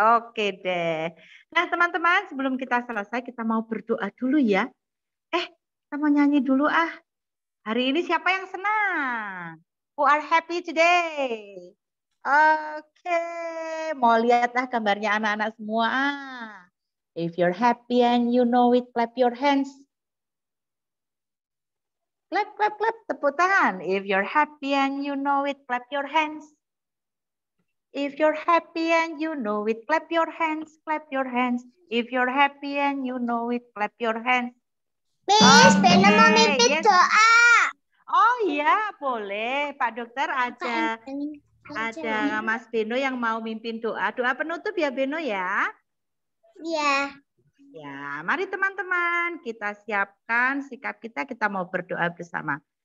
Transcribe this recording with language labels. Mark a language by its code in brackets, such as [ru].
[id] Oke deh. Nah, teman-teman, sebelum kita selesai kita mau berdoa dulu ya. Kita mau nyanyi dulu ah. Hari ini siapa yang senang? [en] Who are happy today? [id] Oke, mau lihatlah gambarnya anak-anak semua. [en] If you're happy and you know it, clap your hands. Clap, clap, clap, [id] tepuk tangan. [en] If you're happy and you know it, clap your hands. If you're happy and you know it, clap your hands, clap your hands. If you're happy and you know it, clap your hands. [id] Miss, Beno mau mimpin [en] yes. [id] doa. Oh iya, boleh. Pak Dokter ada Mas Beno yang mau mimpin doa. Doa penutup ya Beno ya. Iya. Ya, mari teman-teman kita siapkan sikap kita mau berdoa bersama.